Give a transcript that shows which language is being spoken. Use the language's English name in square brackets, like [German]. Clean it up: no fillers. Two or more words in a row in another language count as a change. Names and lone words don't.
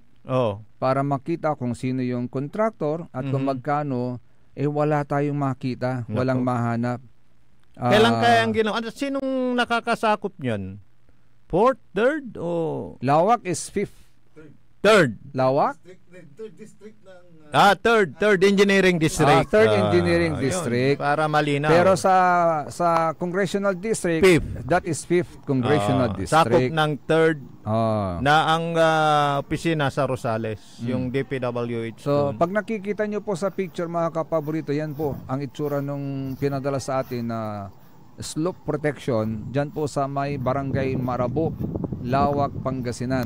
[Filipino] Para makita kung sino yung contractor at kung magkano, wala tayong makita, walang mahanap. Kailan kaya ang ginawa? Sinong nakakasakop niyan? 4th, 3rd o [English] Lawak is 5th. 3rd. [Filipino] Lawak? [English] 3rd district [Filipino] ng [English] 3rd Engineering District. 3rd Engineering District. [Filipino] Para malinaw. Pero sa [English] Congressional District, 5th. That is 5th Congressional District. [Filipino] Sakop ng 3rd na ang opisina sa Rosales, yung DPWH. So, pag nakikita nyo po sa picture, mga kapaborito, yan po ang itsura nung pinadala sa atin na [English] slope protection [Filipino] dyan po sa may barangay Marabok, Lawak, Pangasinan.